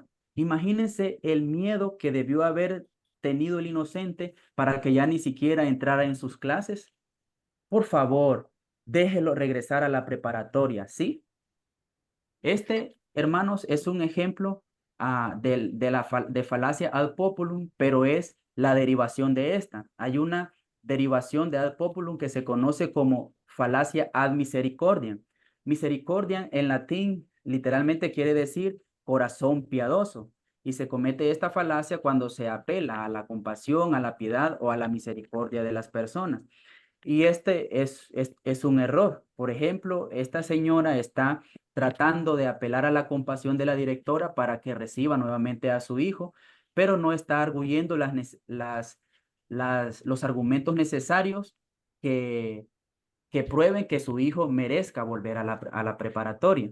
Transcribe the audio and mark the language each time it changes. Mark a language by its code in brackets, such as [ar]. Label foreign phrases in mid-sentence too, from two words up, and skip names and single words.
[es] Imagínense el miedo que debió haber tenido el inocente para que ya ni siquiera entrara en sus clases. Por favor, déjelo regresar a la preparatoria, ¿sí? Este, hermanos, es un ejemplo de falacia [la] ad populum, [es] pero es la derivación de esta. Hay una derivación de [la] ad populum [es] que se conoce como falacia [la] ad misericordiam. [es] Misericordiam en latín literalmente quiere decir corazón piadoso. Y se comete esta falacia cuando se apela a la compasión, a la piedad o a la misericordia de las personas. Y este es un error. Por ejemplo, esta señora está tratando de apelar a la compasión de la directora para que reciba nuevamente a su hijo, pero no está arguyendo los argumentos necesarios que, que prueben que su hijo merezca volver a la preparatoria.